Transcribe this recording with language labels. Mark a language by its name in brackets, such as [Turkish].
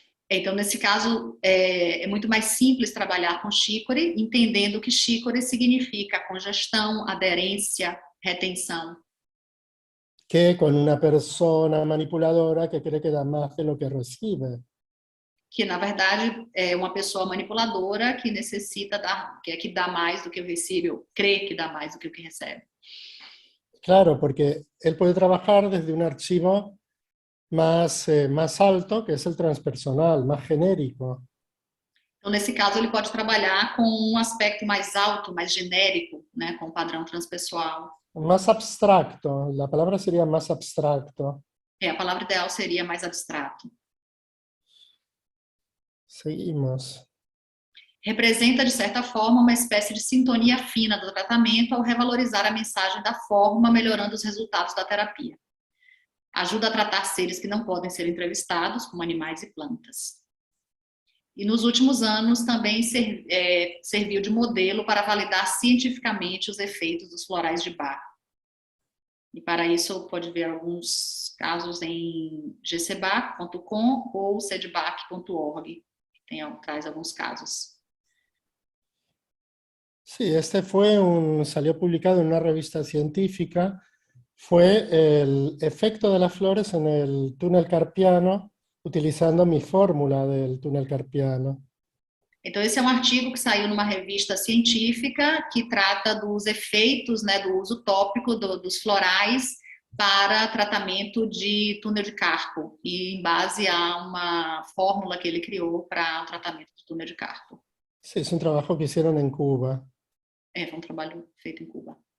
[Portuguese] Então, nesse caso, é muito mais simples trabalhar com chicory, entendendo que chicory significa congestão, aderência, retenção. [Spanish] Que con una persona manipuladora que cree que da más de lo que recibe. [Portuguese] Que, na verdade, é uma pessoa manipuladora que necessita dar, que dá mais do que recebe, ou crê que dá mais do que o que recebe. [Spanish] Claro, porque él puede trabajar desde un archivo más alto, que es el transpersonal, más genérico. [Portuguese] Então, nesse caso, ele pode trabalhar com um aspecto mais alto, mais genérico, né, com o padrão transpessoal. [Spanish] Más abstracto, la palabra sería más abstracto. [Portuguese] A palavra ideal seria mais abstrato. [Spanish] Seguimos. [Portuguese] Representa, de certa forma, uma espécie de sintonia fina do tratamento ao revalorizar a mensagem da forma, melhorando os resultados da terapia. Ajuda a tratar seres que não podem ser entrevistados, como animais e plantas. E nos últimos anos também serviu de modelo para validar cientificamente os efeitos dos florais de Bach. E para isso pode ver alguns casos em gcbach.com ou cedbach.org, que traz alguns casos. [Spanish] Sí, salió publicado en una revista científica, fue el efecto de las flores en el túnel carpiano, utilizando mi fórmula del túnel carpiano. [Portuguese] Então, esse é um artigo que saiu numa revista científica que trata dos efeitos, né, do uso tópico dos florais para tratamento de túnel de carpo, e em base a uma fórmula que ele criou para o tratamento de túnel de carpo. [Spanish] Sí, es un trabajo que hicieron en Cuba. [Portuguese] Foi um trabalho feito em Cuba.